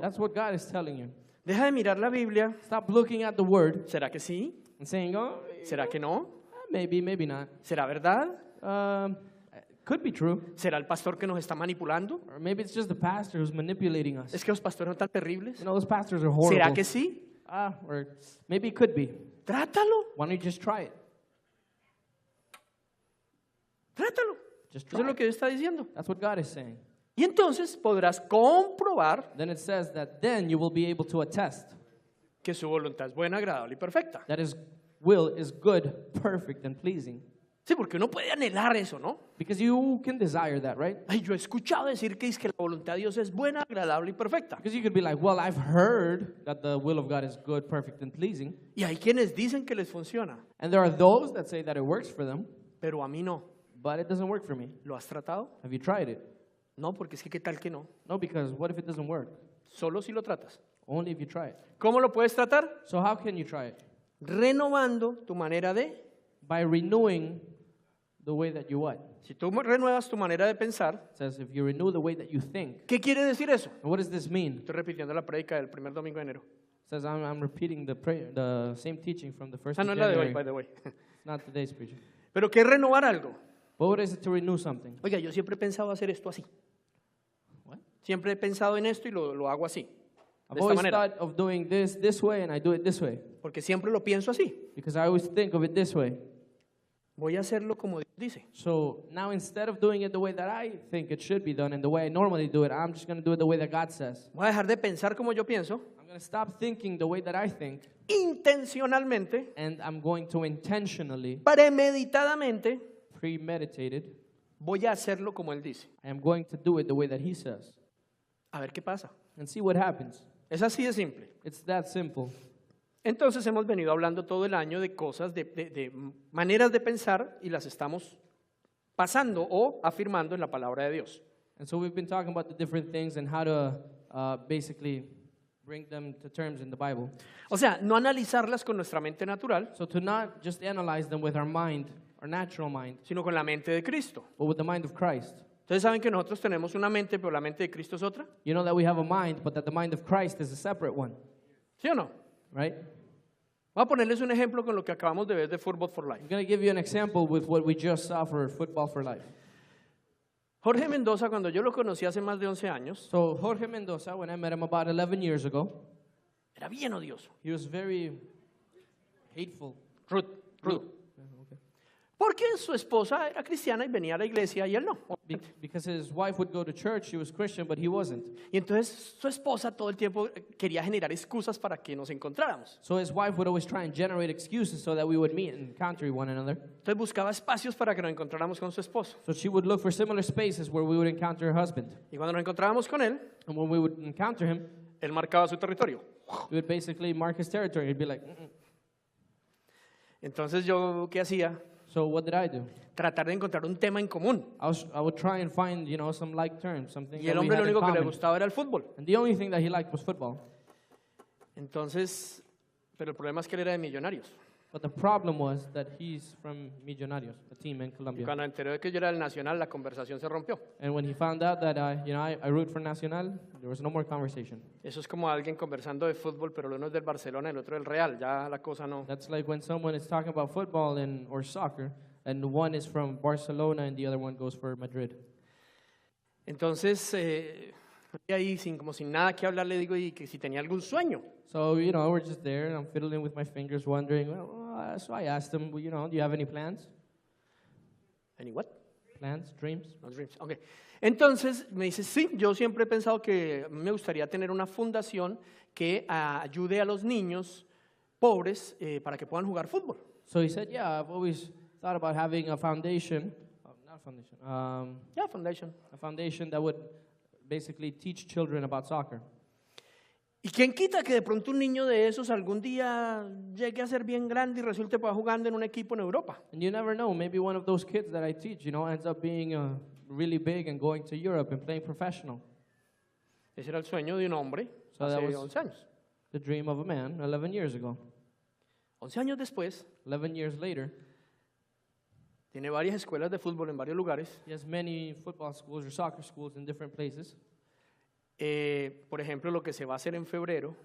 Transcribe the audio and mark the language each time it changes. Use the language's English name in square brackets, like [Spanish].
[English] That's what God is telling you. [Spanish] Deja de mirar la Biblia. [English] Stop looking at the word [Spanish] ¿Será que sí? [English] and saying, oh, [Spanish] ¿Será que no? [English] maybe, maybe not. [Spanish] ¿Será verdad? [English] Could be true. [Spanish] ¿Será el pastor que nos está manipulando? [English] Or maybe it's just the pastor who's manipulating us. [Spanish] ¿Es que los pastores son tan terribles? [English] You know, those pastors are horrible. [Spanish] ¿Será que sí? [English] Or maybe it could be. [Spanish] Trátalo, [English] Why don't you just try it? [Spanish] trátalo. [English] Just try [Spanish] es lo [English] it. [Spanish] que Dios está diciendo. [English] That's what God is saying. [Spanish] Y entonces podrás comprobar [English] Then it says that then you will be able to attest [Spanish] que su voluntad es buena, agradable y perfecta. [English] that His will is good, perfect, and pleasing. [Spanish] Sí, porque uno puede anhelar eso, ¿no? [English] Because you can desire that, right? [Spanish] Ay, yo he escuchado decir que es que la voluntad de Dios es buena, agradable y perfecta. [English] Because you could be like, well, I've heard that the will of God is good, perfect, and pleasing. [Spanish] Y hay quienes dicen que les funciona, [English] And there are those that say that it works for them, [Spanish] pero a mí no. [English] but it doesn't work for me. [Spanish] ¿Lo has tratado? [English] Have you tried it? [Spanish] No, porque es que qué tal que no. [English] No, because what if it doesn't work? [Spanish] Solo si lo tratas. [English] Only if you try it. [Spanish] ¿Cómo lo puedes tratar? [English] So how can you try it? [Spanish] Renovando tu manera de [English] By renewing the way that you what? [Spanish] Si tú renuevas tu manera de pensar, [English] It says if you renew the way that you think. [Spanish] ¿qué quiere decir eso? [English] And what does this mean? [Spanish] Estoy repitiendo la prédica del primer domingo de enero. [English] It says I'm repeating the same teaching from the first [Spanish] Esa [English] of [Spanish] no es la de hoy, [English] January. by the way. It's not today's preaching. [Spanish] Pero ¿qué es renovar algo? [English] But what is it to renew something? [Spanish] Oiga, yo siempre he pensado hacer esto así. [English] What? [Spanish] Siempre he pensado en esto y lo hago así. [English] I've [Spanish] De esta [English] always [Spanish] manera. [English] thought of doing this way, and I do it this way. [Spanish] Porque siempre lo pienso así. [English] Because I always think of it this way. [Spanish] Voy a hacerlo como Dios dice. [English] So now instead of doing it the way that I think it should be done and the way I normally do it, I'm just going to do it the way that God says. [Spanish] Voy a dejar de pensar como yo pienso, [English] I'm going to stop thinking the way that I think, [Spanish] intencionalmente, [English] and I'm going to intentionally, [Spanish] premeditadamente, [English] premeditated, [Spanish] voy a hacerlo como Él dice. [English] I am going to do it the way that He says. [Spanish] A ver qué pasa. [English] And see what happens. [Spanish] Es así de simple. [English] It's that simple. [Spanish] Entonces hemos venido hablando todo el año de cosas, de maneras de pensar y las estamos pasando o afirmando en la palabra de Dios. [English] And so we've been talking about the different things and how to basically bring them to terms in the Bible. [Spanish] O sea, no analizarlas con nuestra mente natural, [English] So to not just analyze them with our mind, our natural mind, [Spanish] sino con la mente de Cristo. [English] but with the mind of Christ. [Spanish] Ustedes saben que nosotros tenemos una mente, pero la mente de Cristo es otra, [English] You know that we have a mind, but that the mind of Christ is a separate one, [Spanish] ¿sí o no? [English] right? [Spanish] Voy a ponerles un ejemplo con lo que acabamos de ver de Football for Life. [English] I'm going to give you an example with what we just saw for Football for Life. [Spanish] Jorge Mendoza, cuando yo lo conocí hace más de 11 años, [English] So Jorge Mendoza, when I met him about 11 years ago, [Spanish] era bien odioso, [English] he was very hateful. rude. Okay. [Spanish] Porque su esposa era cristiana y venía a la iglesia y él no. [English] Because his wife would go to church, she was Christian, but he wasn't. [Spanish] Y entonces su esposa todo el tiempo quería generar excusas para que nos encontráramos. [English] So his wife would always try and generate excuses so that we would meet and encounter one another. [Spanish] Entonces buscaba espacios para que nos encontráramos con su esposo. [English] So she would look for similar spaces where we would encounter her husband. [Spanish] Y cuando nos encontrábamos con él, [English] And when we would encounter him, [Spanish] él marcaba su territorio. [English] we would basically mark his territory. He'd be like, mm-mm. [Spanish] Entonces yo, ¿qué hacía? [English] So what did I do? [Spanish] Tratar de encontrar un tema en común. [English] I would try and find, some like terms, something [Spanish] Y [English] that [Spanish] el [English] we [Spanish] hombre lo [English] had in [Spanish] único que le [English] common. [Spanish] gustaba era el fútbol. [English] And the only thing that he liked was football. [Spanish] Entonces, pero el problema es que él era de Millonarios. [English] But the problem was that he's from Millonarios, a team in [Spanish] Y [English] Colombia. [Spanish] cuando enteró de que yo era del Nacional, la conversación se rompió. [English] And when he found out that I root for Nacional, there was no more conversation. [Spanish] Eso es como alguien conversando de fútbol, pero uno es del Barcelona y el otro del Real. Ya la cosa no. [English] That's like when someone is talking about football or soccer, and one is from Barcelona and the other one goes for Madrid. [Spanish] Entonces, y ahí como sin nada que hablar, le digo y que si tenía algún sueño. [English] So, we're just there, and I'm fiddling with my fingers, wondering, so I asked him, do you have any plans? Any what? Plans, dreams? No dreams. Okay. [Spanish] Entonces me dice, sí, yo siempre he pensado que me gustaría tener una fundación que ayude a los niños pobres para que puedan jugar fútbol. [English] So he said, yeah, I've always thought about having a foundation, not a foundation, Yeah, foundation. a foundation that would basically teach children about soccer. [Spanish] ¿Y quién quita que de pronto un niño de esos algún día llegue a ser bien grande y resulte pues, jugando en un equipo en Europa? [English] And you never know, maybe one of those kids that I teach, ends up being really big and going to Europe and playing professional. [Spanish] Ese era el sueño de un hombre [English] So that [Spanish] hace [English] was- [Spanish] 11 años. [English] The dream of a man 11 years ago. [Spanish] 11 años después, [English] 11 years later, [Spanish] tiene varias escuelas de fútbol en varios lugares. [English] he has many football schools or soccer schools in different places. [Spanish] Por ejemplo, lo que se va a hacer en febrero